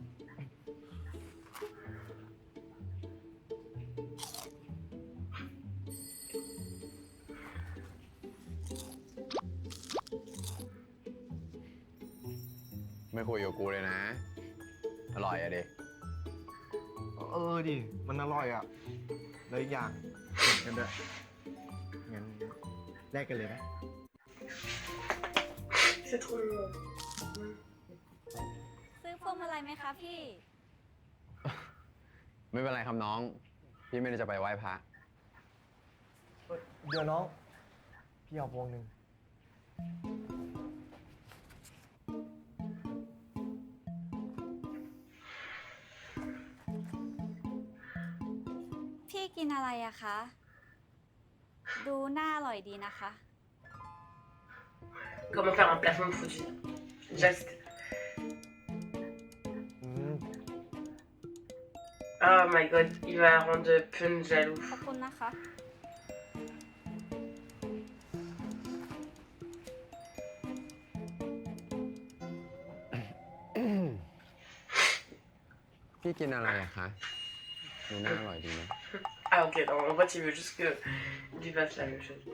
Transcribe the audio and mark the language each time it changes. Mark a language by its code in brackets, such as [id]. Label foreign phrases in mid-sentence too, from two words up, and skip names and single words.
[th] ไม่คุยกับกูเลยนะ อร่อยอะดิ ดิ มันอร่อยอ่ะ แล้วอีกอย่างกินกันด้วยงั้นแลกกันเลยนะ [fr] C'est trop mignon. [th] ซื้อพวงมาลัยไหมคะพี่ ไม่เป็นไรครับน้อง พี่ไม่ได้จะไปไหว้พระ เดี๋ยวน้อง พี่เอาพวงหนึ่ง พี่กินอะไรอะคะ ดูน่าอร่อยดีนะคะ [fr] Comment faire un placement de produit? [en] Just. Oh my god, [fr] il va rendre Pun jaloux. [th] ขอบคุณนะคะ Oh พี่กินอะไรอะคะดูน่าอร่อยดีนะ [fr] Ah ok, non, en fait il veut juste que tu fasses la même chose.